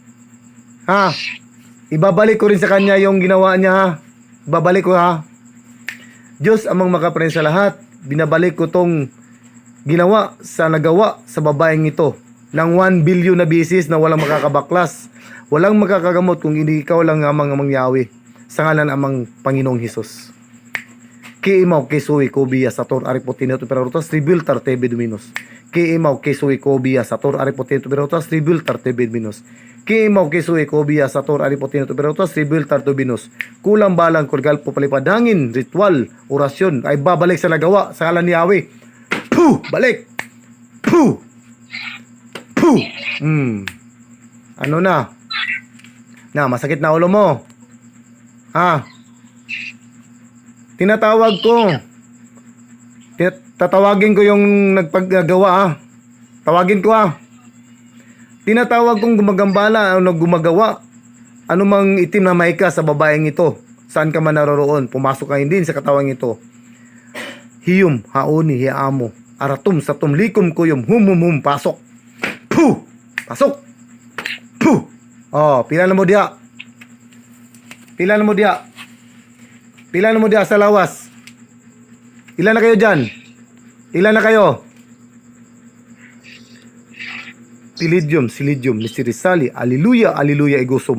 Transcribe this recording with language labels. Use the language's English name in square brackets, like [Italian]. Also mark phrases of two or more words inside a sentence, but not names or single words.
[Filipino] Ibabalik ko rin sa kanya yung ginawa niya Ibabalik ko Diyos amang makaparin sa lahat. Binabalik ko tong nagawa sa babaeng ito ng 1 billion na beses na walang makakabaklas. Walang makakagamot kung hindi ikaw lang amang Yahweh. Sa ngalan amang Panginoong Hesus. Kiimaw kesui kobia sator aripotina tu perarutas tribultar tebe dominos. Kiimaw kesui kobia sator aripotina tu perarutas tribultar tebe dominos. Kiimaw kesui kobia sator aripotina tu perarutas tribultar dominos. Kulang balang kurgal po palipadangin, ritual, orasyon ay babalik sa nagawa sa ngalan ni Yahweh. Puh! Balik! Puh! Puh! Ano na? Masakit na ulo mo. Tinatawag ko. Tatawagin ko yung nagpaggawa Tawagin ko Tinatawag kong gumagambala o gumagawa. Anumang itim na mahika sa babaeng ito. Saan ka man naroroon, pumasok ka din sa katawang ito. Hiyum, haoni, hiamo. Aratum satum likum kuyum hum hum hum pasok. Puh! Pasok. Puh! [Hiligaynon] Oh, pila na mo dia. Pila na mo dia. Pila na mo dia sa lawas. [Filipino] Ilan na kayo dyan? Ilan na kayo? Silidyum, Mistirisali, Aliluya, Aliluya, Igusum.